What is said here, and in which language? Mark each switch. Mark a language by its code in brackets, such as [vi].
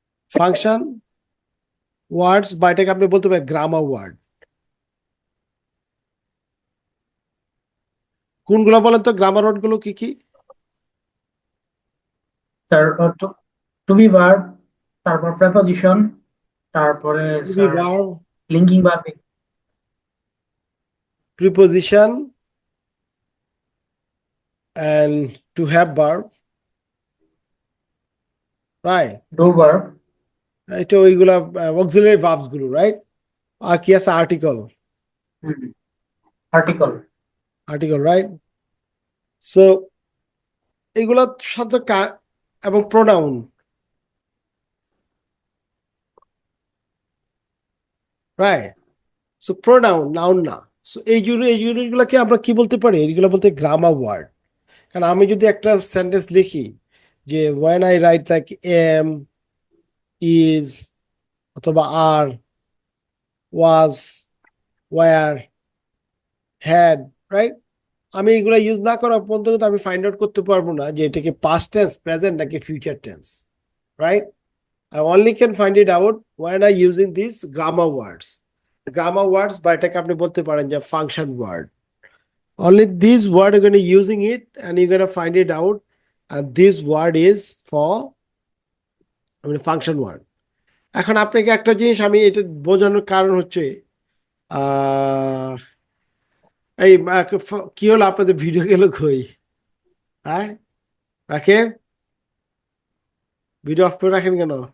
[en] Function words [bn] বা এটাকে আপনি বলতে পারেন গ্রামার ওয়ার্ড। কোনগুলো বলেন তো, গ্রামার ওয়ার্ড গুলো কি কি? স্যার টু বি ভার্ব, তারপর প্রেপোজিশন, তারপরে sir verb, linking verb, [en] Preposition, and to have verb, right? [bn] Do verb, এটা ওইগুলা অক্সিলারি ভার্বস গুলো, রাইট? আর কি আছে? Article, article, article, right? So এগুলা সাথে এবং pronoun, right? So pronoun, noun না। সো এই ইউনিট গুলাকে আমরা কি বলতে পারি? এইগুলো বলতে গ্রামার ওয়ার্ড। কারণ আমি যদি একটা সেন্টেন্স লিখি যে [en] when I write like am, is অথবা are, was, were, had, right? [bn] আমি এগুলো ইউজ না করা পর্যন্ত কিন্তু আমি ফাইন্ড আউট করতে পারবো না যে এটাকে পাস্ট টেন্স, প্রেজেন্ট নাকি future tense, right? [en] I only can find it out when I using these grammar words. Grammar words [bn] বা এটাকে আপনি বলতে পারেন যে function word. [en] Only this word you're going to using it and you're going to find it out, and this word is for function word. [bn] এখন আপনাকে একটা জিনিস আমি এটা বোঝানোর কারণ হচ্ছে আহ এই কি হলো আপনাদের ভিডিও গেল কই? হ্যাঁ, রাখে ভিডিও অফ করে রাখেন কেন?